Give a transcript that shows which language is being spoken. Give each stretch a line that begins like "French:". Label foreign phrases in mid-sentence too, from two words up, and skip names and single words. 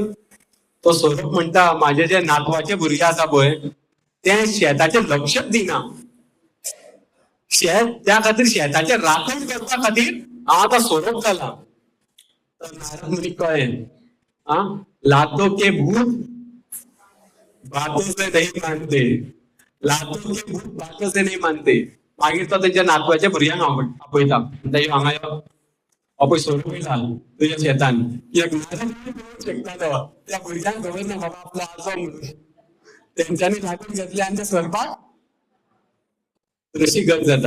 Konkani: तो सोरोप म्हणटा, माझे जे नातवाचे भुरगे आसा पळय ते शेताचे लक्षच दिना. शेत त्या खातीर शेताचे राखण करपा खातीर हांव आता सोरोप जाला. तर नारद मुनी कळ्ळें,
Hindi: लातो के भूत बातों से नहीं मानते, लातो के भूत बातों से नहीं मानते.
Konkani: मागीर तो तेंच्या नातवाच्या भुरग्यांक आपयता, म्हणटा यो हांगा यो, अपय सोरोप येयला तुज्या शेतान. एक नारद मुनी पळोवंक शकतालो, त्या भुरग्यांक खबर ना बाबा आपलो आजो म्हणून. तेंच्यांनी लागून घेतले आनी ते सोरपाक तशी गत जाता.